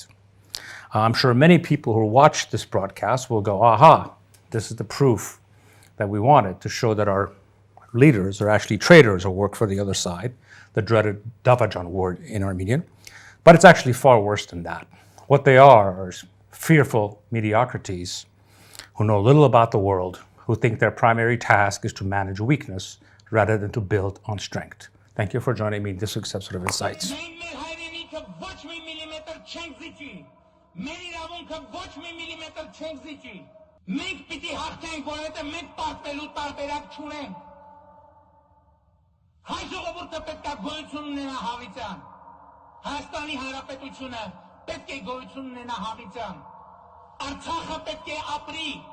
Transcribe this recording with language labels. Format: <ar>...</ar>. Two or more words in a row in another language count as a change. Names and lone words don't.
<en>I'm sure many people who watch this broadcast will go, aha, this is the proof that we wanted to show that our leaders are actually traitors or work for the other side, the dreaded Davajan word in Armenian. But it's actually far worse than that. What they are fearful mediocrities who know little about the world, who think their primary task is to manage weakness rather than to build on strength. Thank you for joining me in this week's episode of Insights.</en> <hy>Մենք պիտի հաղթենք, որովհետև մենք պարտվելու տարբերակ չունենք։ Հայ ժողովուրդը պետք է գոյություն ունենա հավիտյան։ Հայաստանի Հանրապետությունը պետք է գոյություն ունենա հավիտյան։ Արցախը պետք է ապրի։</hy>